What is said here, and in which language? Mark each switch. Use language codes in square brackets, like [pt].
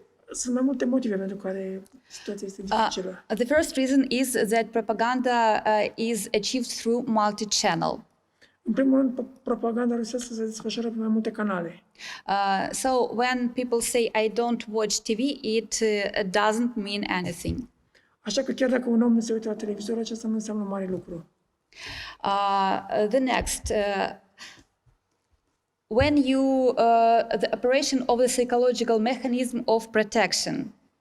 [ro] Sunt mai multe motive pentru care situația este dificilă. [en] The first reason is that propaganda is achieved through multi-channel. [ro] În primul rând, propaganda rusească se desfășoară pe mai multe canale. [en] So when people say I don't watch TV, it doesn't mean anything. [ro] Așa că chiar dacă un om nu se uită la televizor, aceasta nu înseamnă mare lucru. [en] The next. When the operation of the psychological mechanism of protection.